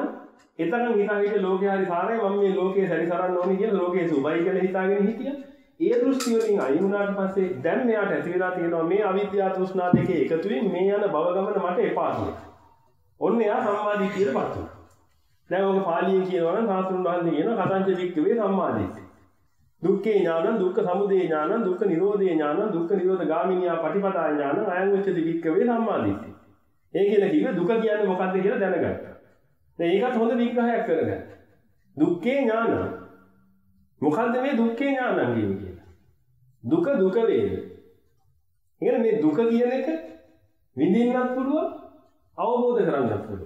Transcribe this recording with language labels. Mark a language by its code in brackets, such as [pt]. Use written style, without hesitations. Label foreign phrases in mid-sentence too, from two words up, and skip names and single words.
[si] එතකන් හිතාගෙන ලෝකයේ හරි සාරයි මම මේ ලෝකයේ සැරිසරන්න ඕනේ කියලා ලෝකයේ සුභයි කියලා හිතාගෙන හිටියා. ඒ දෘෂ්ටි වලින් අයින් වුණාට පස්සේ දැන් මෙයාට ඇති වෙලා තියෙනවා මේ අවිද්‍යාව තෘෂ්ණා දෙකේ එකතුවෙන් මේ යන භව ගමන මට එපා කියලා. ඔන්න එයා සම්මාදිට්ඨියටපත් වුණා. දැන් ඔක පාලියෙන් කියනවා නම් සාස්ත්‍රුන් වහන්සේ කියනවා [pi] කතංච වික්කවේ සම්මාදිට්ඨිය. දුක්ඛේ ඥානං දුක්ඛ සමුදය ඥානං දුක්ඛ නිරෝධේ ඥානං දුක්ඛ නිරෝධ ගාමිනියා පටිපදා ඥානං අයං උච්චති වික්කවේ සම්මාදිට්ඨිය. [si] ඒ කියලා කිව්වේ දුක කියන්නේ මොකක්ද කියලා දැනගත්තා. දැන් ඒකත් හොඳ විග්‍රහයක් කරගන්න. [pi] දුක්ඛේ ඥානං [si] මොකද්ද මේ [pi] දුක්ඛේ ඥානං [si] කියන්නේ? දුක වේද. එහෙනම් මේ දුක කියන එක විඳින්නත් පුළුවන් අවබෝධ කරගන්නත් පුළුවන්.